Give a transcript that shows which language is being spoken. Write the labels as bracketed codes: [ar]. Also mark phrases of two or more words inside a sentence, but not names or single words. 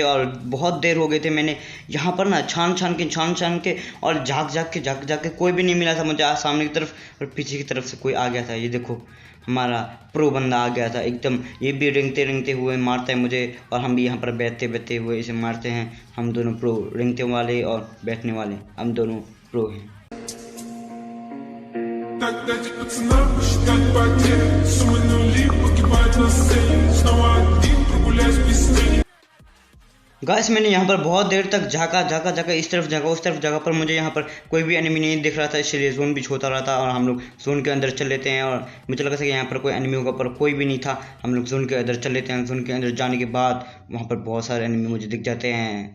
[hi] और बहुत देर हो गए थे, मैंने यहाँ पर ना छान छान के और झाँक के कोई भी नहीं मिला था मुझे। आज सामने की तरफ और पीछे की तरफ से कोई आ गया था। ये देखो हमारा प्रो बंदा आ गया था एकदम, ये भी रेंगते हुए मारता है मुझे और हम भी यहाँ पर बैठते हुए इसे मारते हैं। हम दोनों प्रो, रेंगते वाले और बैठने वाले, हम दोनों प्रो हैं। [ru] Так дайте пацанам посчитать потери. Суммы нули погибают на сцене. Снова один прогуляюсь без тени. [hi] गाइस, मैंने यहाँ पर बहुत देर तक झाँका इस तरफ झाँका उस तरफ झाँका, पर मुझे यहाँ पर कोई भी एनिमी नहीं दिख रहा था, इसलिए जोन भी छोटा रहा था और हम लोग जोन के अंदर चल लेते हैं। और मुझे लगा था कि यहाँ पर कोई एनिमी होगा, पर कोई भी नहीं था। हम लोग जोन के अंदर चल लेते हैं। जोन के अंदर जाने के बाद वहाँ पर बहुत सारे एनिमी मुझे दिख जाते हैं।